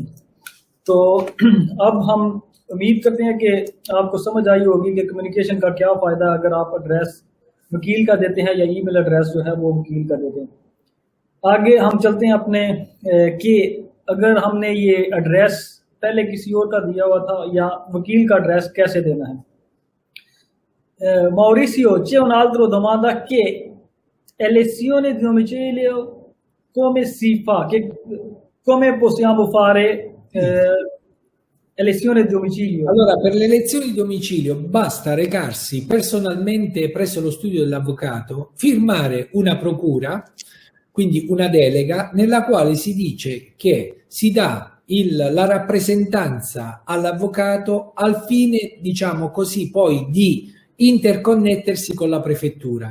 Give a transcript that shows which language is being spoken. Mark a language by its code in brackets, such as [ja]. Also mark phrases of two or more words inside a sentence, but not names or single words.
[hi] तो अब हम उम्मीद करते हैं कि आपको समझ आई होगी कि कम्युनिकेशन का क्या फ़ायदा है अगर आप एड्रेस वकील का देते हैं या [en] email address [hi] जो है वो वकील का देते हैं। आगे हम चलते हैं अपने कि अगर हमने ये एड्रेस पहले किसी और का दिया हुआ था या वकील का एड्रेस कैसे देना है। [it] Maurizio, c'è un'altra domanda che elezione di domicilio come si fa? Come possiamo fare elezione di domicilio? Allora, per l'elezione di domicilio basta recarsi personalmente presso lo studio dell'avvocato, firmare una procura, quindi una delega, nella quale si dice che si dà la rappresentanza all'avvocato al fine, diciamo così, poi di interconnettersi con la prefettura.